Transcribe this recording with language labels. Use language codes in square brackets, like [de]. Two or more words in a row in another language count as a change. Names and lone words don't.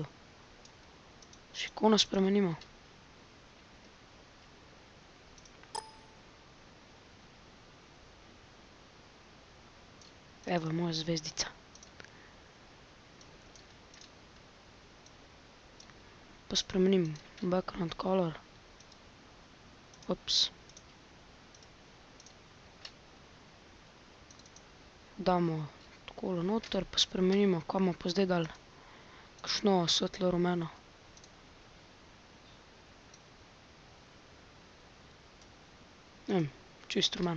[sl] Še ikono spremenimo. Evo je moja zvezdica. Pa spremenim [en] background color. [sl] Ups. Damo takole noter, pa spremenimo, kaj bomo pa zdaj dali. Kakšno svetlo rumeno. Ne vem, čisto rumeno.